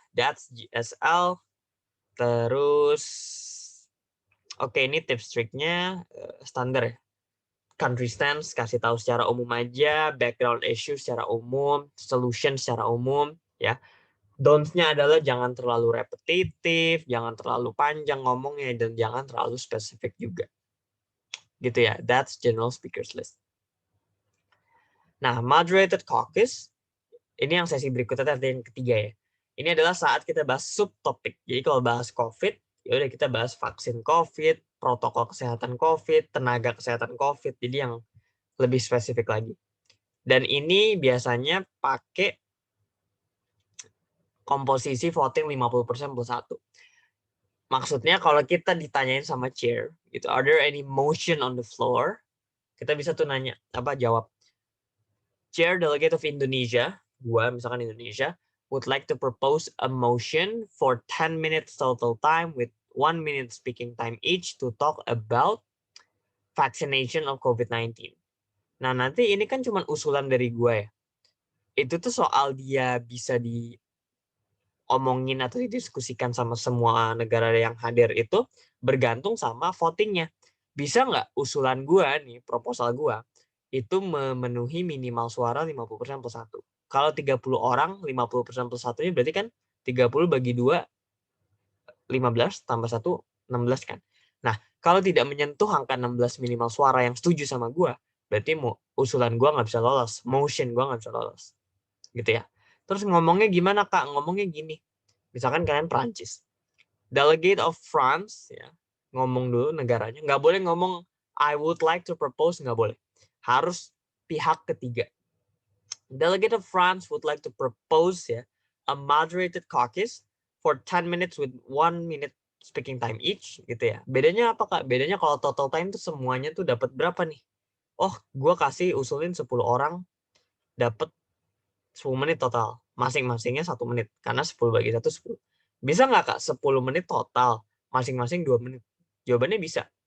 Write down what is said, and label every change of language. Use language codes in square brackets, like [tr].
[en] That's GSL. [id] Terus, oke ini tips triknya standar ya. Country stance, kasih tahu secara umum aja, background issue secara umum, solution secara umum, ya. Don'ts-nya adalah jangan terlalu repetitif, jangan terlalu panjang ngomongnya, dan jangan terlalu spesifik juga. [en] Gitu ya, that's general speakers list. [id] Nah, moderated caucus, ini yang sesi berikutnya tadi yang ketiga ya. Ini adalah saat kita bahas subtopik. Jadi kalau bahas COVID, ya udah kita bahas vaksin COVID, protokol kesehatan COVID, tenaga kesehatan COVID. Jadi yang lebih spesifik lagi. Dan ini biasanya pakai komposisi voting 50% plus 1. Maksudnya kalau kita ditanyain sama chair, gitu, [en] are there any motion on the floor? [id] Kita bisa tuh nanya, jawab. [en] Chair Delegate of Indonesia, [id] gua misalkan Indonesia, [en] would like to propose a motion for 10 minutes total time with 1 minute speaking time each to talk about vaccination of COVID-19. [id] Nah, nanti ini kan cuma usulan dari gue ya. Itu tuh soal dia bisa diomongin atau didiskusikan sama semua negara yang hadir itu bergantung sama votingnya. Bisa nggak usulan gue nih, proposal gue, itu memenuhi minimal suara 50% plus 1. Kalau 30 orang, 50% plus 1-nya berarti kan 30 bagi 2, 15 tambah 1, 16 kan. Nah, kalau tidak menyentuh angka 16 minimal suara yang setuju sama gue, berarti usulan gue nggak bisa lolos, motion gue nggak bisa lolos. Gitu ya. Terus ngomongnya gimana Kak? Ngomongnya gini. Misalkan kalian Prancis. Delegate of France, ya, ngomong dulu negaranya. Nggak boleh ngomong [en] I would like to propose, [id] nggak boleh. Harus pihak ketiga. [en] Delegate of France would like to propose ya, a moderated caucus for 10 minutes with 1 minute speaking time each, [id] gitu ya. Bedanya apa Kak? Bedanya kalau total time tuh semuanya tuh dapat berapa nih? Oh, gue kasih usulin 10 orang dapat 10 menit total. Masing-masingnya 1 menit. Karena 10 bagi 1, 10. Bisa nggak Kak 10 menit total? Masing-masing 2 menit. Jawabannya bisa.